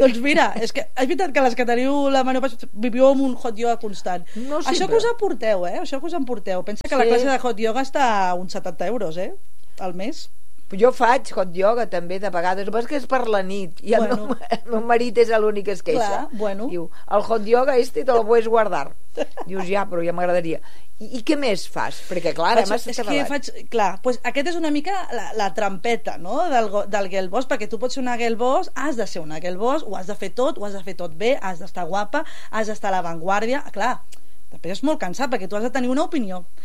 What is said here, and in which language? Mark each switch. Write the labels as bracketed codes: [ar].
[ca] Doncs mira, és que és veritat que les que teniu la menopausa viviu amb un hot yoga constant. No sempre. Això que us aporteu, eh? Això que us emporteu. Pensa que sí. La classe de hot yoga està a uns 70 euros, eh? Al mes. Jo faig hot yoga també de vegades, però és que és per la nit i bueno. el meu marit és l'únic que es queixa. Clar, bueno. [es] Diu, el hot yoga este te lo puedes guardar. [ca] Dius, ja, però ja m'agradaria. I què més fas? Perquè clar, faig, és que faig, clar, pues aquest és una mica la trampeta, no? Del girl boss, perquè tu pots ser una girl boss, has de ser una girl boss, ho has de fer tot, ho has de fer tot bé, has d'estar guapa, has d'estar a l'avantguàrdia, clar. Després és molt cansat, perquè tu has de tenir una opinió.